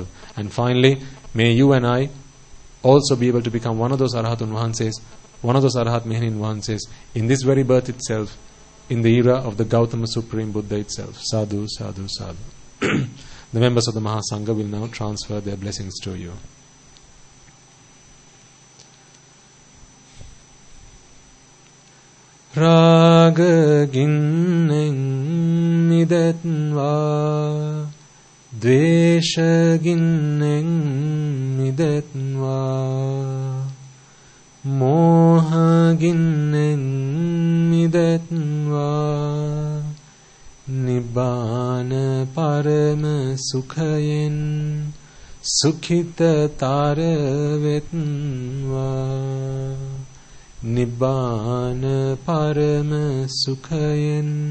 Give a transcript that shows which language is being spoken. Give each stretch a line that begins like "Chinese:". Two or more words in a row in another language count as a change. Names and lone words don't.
English: And finally, may you and I also be able to become one of those Arahatun Vahanses, one of those Arahat Mehanin Vahanses in this very birth itself, in the era of the Gautama Supreme Buddha itself.
Pali: Sadhu, sadhu, sadhu.
English: The members of the Mahasangha will now transfer their blessings to you.
Sinhala: රාග ගින්නෙන් මිදෙත්වා, ද්වේෂ ගින්නෙන් මිදෙත්වා, මෝහගින්නෙන් මිදෙත්වා නිබ්බාන පරම සුඛයෙන් සුඛිතතර වෙත්වා නිබ්බාන පරම සුඛයෙන්